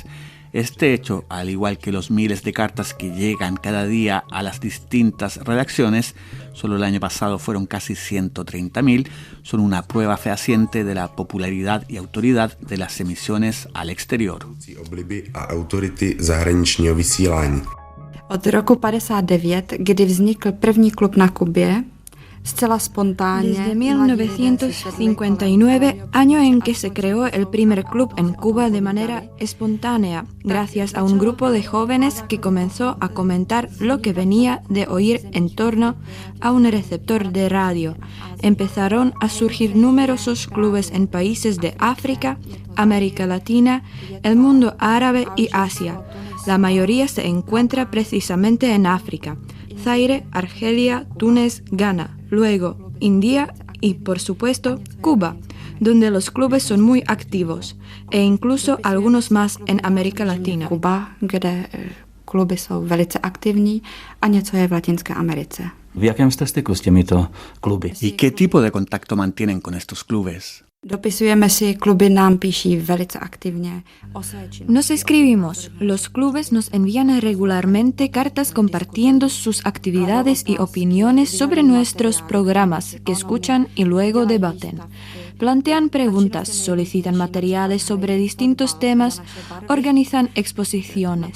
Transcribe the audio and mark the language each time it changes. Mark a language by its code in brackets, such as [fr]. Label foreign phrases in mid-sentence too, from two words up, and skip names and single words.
[es] Este hecho, al igual que los miles de cartas que llegan cada día a las distintas redacciones, solo el año pasado fueron casi 130.000, son una prueba fehaciente de la popularidad y autoridad de las emisiones al exterior. [cs] Od roku 59, kdy vznikl první klub na Kubě, [es] Desde 1959, año en que se creó el primer club en Cuba de manera espontánea, gracias a un grupo de jóvenes que comenzó a comentar lo que venía de oír en torno a un receptor de radio. Empezaron a surgir numerosos clubes en países de África, América Latina, el mundo árabe y Asia. La mayoría se encuentra precisamente en África: Zaire, Argelia, Túnez, Ghana, luego India y, por supuesto, Cuba, donde los clubes son muy activos, e incluso algunos más en América Latina. [cs] Kuba, kde kluby jsou velice aktivní, a něco je v Latinské Americe. V jakém jste styku s těmito kluby? [es] ¿Y qué tipo de contacto mantienen con estos clubes? [cs] Dopisujeme si, kluby nám píší velice aktivně. [es] Nos escribimos. Los clubes nos envían regularmente cartas compartiendo sus actividades y opiniones sobre nuestros programas que escuchan y luego debaten. Plantean preguntas, solicitan materiales sobre distintos temas, organizan exposiciones.